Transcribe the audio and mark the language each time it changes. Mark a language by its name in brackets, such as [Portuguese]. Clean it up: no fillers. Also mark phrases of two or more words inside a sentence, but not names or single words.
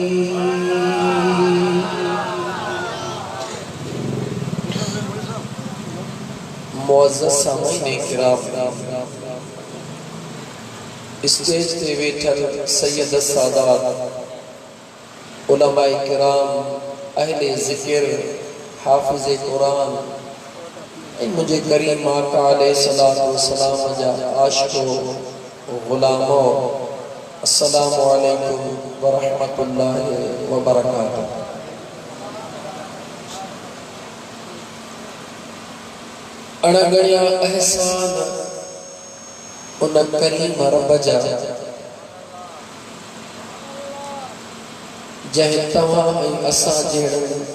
[Sindhi] मुअज़्ज़ज़ सामीन किराम, स्टेज ते वेठल सैयद सादात उलमाए किराम, अहले ज़िक्र, हाफ़िज़े कुरान, मुझे करीम आका [Arabic] عليه الصلاة والسلام [Sindhi] जा आशिको गुलामो, [Arabic] السلام عليكم ورحمة الله وبركاته. [Sindhi] अणगणिया एहसान उन करीम रब जा जंहिं तव्हां ऐं असां जहिड़नि